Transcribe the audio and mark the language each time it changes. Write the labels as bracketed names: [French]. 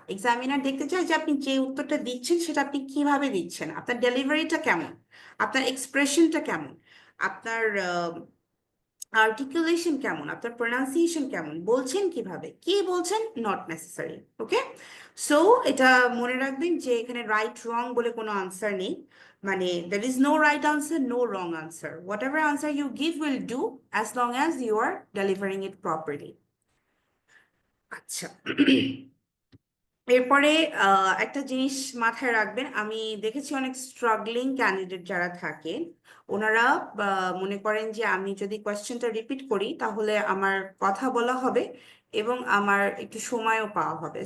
[Bangla] Examiner দেখতে চায় যে আপনি যে উত্তরটা দিচ্ছেন সেটা আপনি কিভাবে দিচ্ছেন, আপনার ডেলিভারিটা কেমন, আপনার এক্সপ্রেশনটা কেমন, আপনার আর্টিকুলেশন কেমন, আপনার প্রোনাউন্সিয়েশন কেমন, বলছেন কিভাবে, কি বলছেন, [English] Not necessary. [Bangla] ওকে, সো এটা মনে রাখবেন যে এখানে রাইট রং বলে কোনো আনসার নেই। [English] মানে there is no right answer, no wrong answer. Whatever answer you give will do as long as you are delivering it properly. [Bangla] আচ্ছা, এরপরে একটা জিনিস মাথায় রাখবেন, আমি দেখেছি অনেক স্ট্রাগলিং ক্যান্ডিডেট যারা থাকেন, ওনারা মনে করেন যে আমি যদি কোয়েশ্চেনটা রিপিট করি তাহলে আমার কথা বলা হবে এবং আমার একটু সময়ও পাওয়া হবে।